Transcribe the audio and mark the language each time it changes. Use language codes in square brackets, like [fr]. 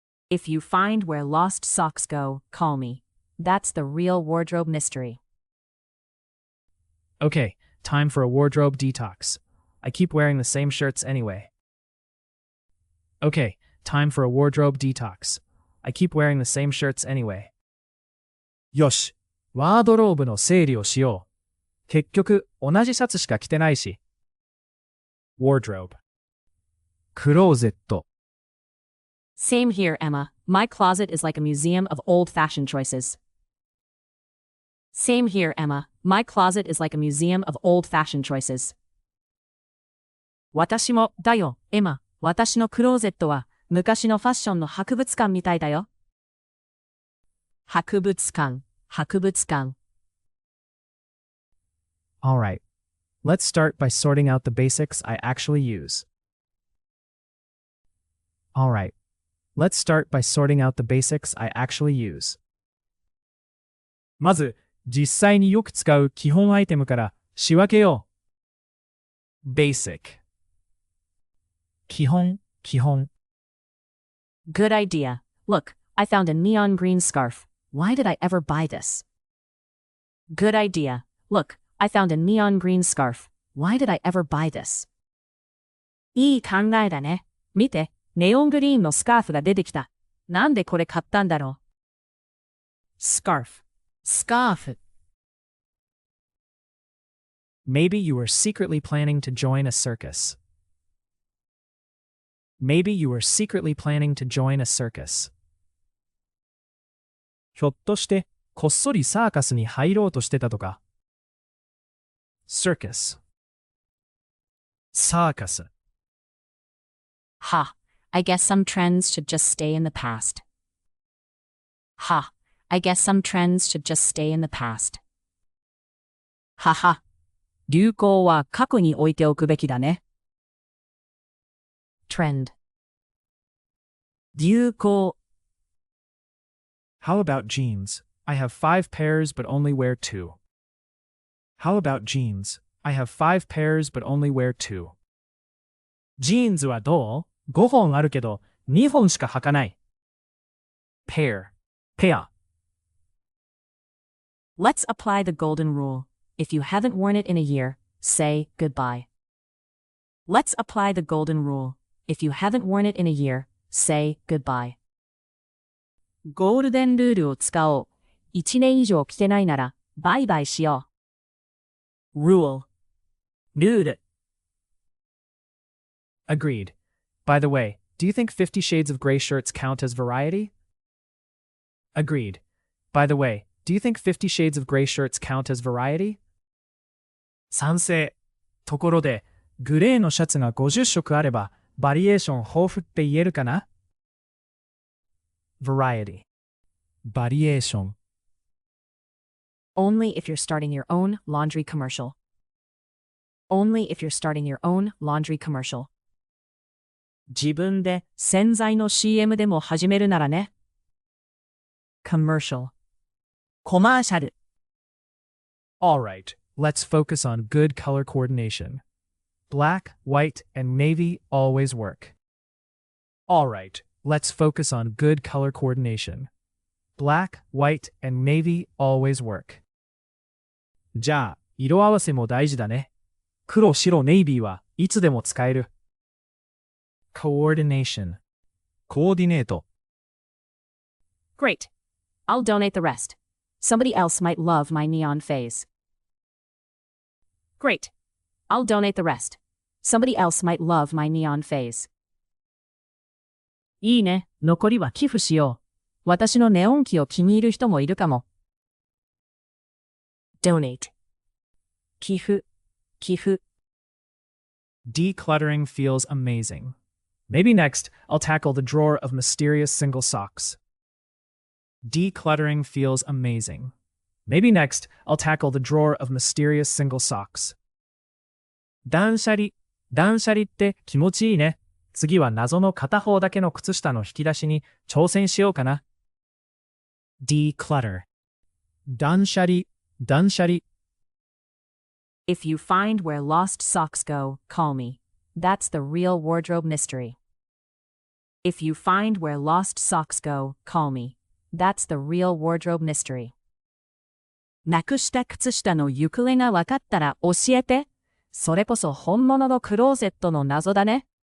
[en] If you find where lost socks go, call me. That's the real wardrobe mystery. Okay, time for a wardrobe detox. I keep wearing the same shirts anyway. Okay, time for a wardrobe detox. I keep wearing the same shirts anyway. [ja] よし、ワードローブの整理をしよう。結局、同じシャツしか着てないし。 [en] Wardrobe. クローゼット。 Same here, Emma. My closet is like a museum of old-fashioned choices. Same here, Emma. My closet is like a museum of old-fashioned choices. [ja] 私もだよ、エマ。私のクローゼットは昔のファッションの博物館みたいだよ。博物館、博物館。 [en] Alright, let's start by sorting out the basics I actually use. Alright, let's start by sorting out the basics I actually use. [ja] まず、実際によく使う基本アイテムから仕分けよう。 [en] Basic. 基本。 Good idea. Look, I found a neon green scarf. Why did I ever buy this? Good idea. Look, I found a neon green scarf. Why did I ever buy this? [ja] いい考えだね。見て、ネオングリーンのスカーフが出てきた。なんでこれ買ったんだろう。 [en] Scarf. Scarf. Maybe you were secretly planning to join a circus. Maybe you were secretly planning to join a circus. [ja] ひょっとして、こっそりサーカスに入ろうとしてたとか。 [en] Circus. Circus. Ha, I guess some trends should just stay in the past. Ha, I guess some trends should just stay in the past. [ja] はは、流行は過去に置いておくべきだね。 [en] Trend. 流行。 How about jeans? I have 5 pairs but only wear 2. How about jeans? I have 5 pairs but only wear 2. [ja] ジーンズはどう ?5 本あるけど2本しか履かない。 [en] Pair. Pair. Let's apply the golden rule. If you haven't worn it in a year, say goodbye. Let's apply the golden rule. If you haven't worn it in a year, say goodbye. [ja] ゴールデンルールを使おう。1年以上着てないなら、バイバイしよう。 [en] Rule. ルール。 Agreed. By the way, do you think 50 Shades of Grey shirts count as variety? Agreed. By the way, do you think 50 Shades of Grey shirts count as variety? [ja] 賛成。ところで、グレーのシャツが50色あれば、バリエーション豊富って言えるかな [en] variety, バリエーション Only if you're starting your own laundry commercial. Only if you're starting your own laundry commercial. [ja] 自分で洗剤の CM でも始めるならね。 [en] commercial コマーシャル Alright, let's focus on good color coordination. Black, white, and navy always work. Alright, let's focus on good color coordination. Black, white, and navy always work. [ja] じゃあ、色合わせも大事だね。黒、白、ネイビーはいつでも使える。 [en] coordination コーディネート Great. I'll donate the rest. Somebody else might love my neon phase. Great. I'll donate the rest. Somebody else might love my neon phase. [ja] いいね。残りは寄付しよう。私のネオン機を気に入る人もいるかも。 [en] donate 寄付 Decluttering feels amazing. Maybe next, I'll tackle the drawer of mysterious single socks. Decluttering feels amazing. Maybe next, I'll tackle the drawer of mysterious single socks. [ja] 断捨離って気持ちいいね。次は謎の片方だけの靴下の引き出しに挑戦しようかな。 [en] declutter 断捨離 If you find where lost socks go, call me. That's the real wardrobe mystery. If you find where lost socks go, call me. That's the real wardrobe mystery. [ja] なくした靴下の行方がわかったら教えて。それこそ本物のクローゼットの謎だね。